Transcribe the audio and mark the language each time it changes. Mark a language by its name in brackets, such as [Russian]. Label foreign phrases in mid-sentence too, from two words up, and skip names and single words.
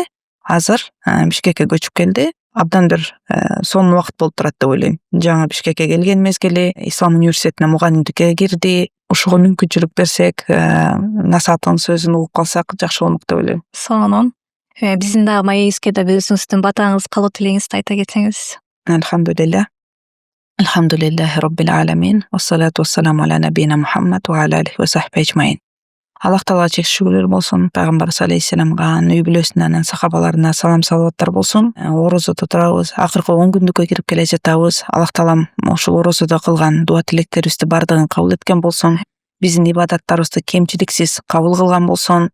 [Kyrgyz] Азыр Бишкекке көчүп келди. Абдан бир сонун убакыт болуп турат деп ойлойм. Жаңы Бишкекке келген мезгили Ислам университетине мугалимдикке кирди. Ушуга мүмкүнчүлүк берсек, насааттын сөзүн угуп калсак жакшы болмок деп ойлойм. Сонун. Биздин дагы маегибизге да өзүңүздүн батаңыз, калуу тилегиңизди айта кетсеңиз. [Arabic] الحمد لله. الحمد لله رب العالمين والصلاة والسلام على نبينا محمد وعلى آله وصحبه أجمعين. [Kyrgyz] Alloh Taala чек шүгүрлөр болсун. Пайгамбарыбыз алейхиссаламга, үй бүлөсүнөн, сахабаларына салам салаваттар болсун. Орозо тутабыз, акыркы 10 күндүккө кирип келе жатабыз. Аллах Таалам ошол орозодо кылган дуа тилектерибизди бардыгын кабыл эткен болсун. Биздин ибадаттарыбызды кемчиликсиз кабыл кылган болсун.